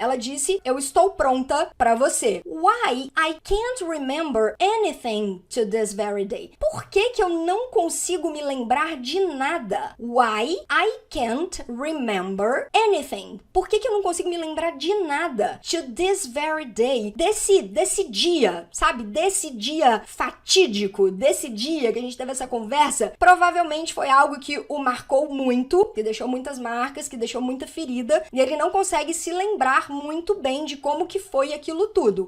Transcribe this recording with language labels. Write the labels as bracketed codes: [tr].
[pt] Ela disse, eu estou pronta pra você. [en] Why I can't remember anything to this very day? [pt] Por que que eu não consigo me lembrar de nada? [en] Why I can't remember anything? [pt] Por que que eu não consigo me lembrar de nada? [en] To this very day. [pt] Desse dia, sabe? Desse dia fatídico, desse dia que a gente teve essa conversa, provavelmente foi algo que o marcou muito, que deixou muitas marcas, que deixou muita ferida, e ele não consegue se lembrar muito bem de como que foi aquilo tudo.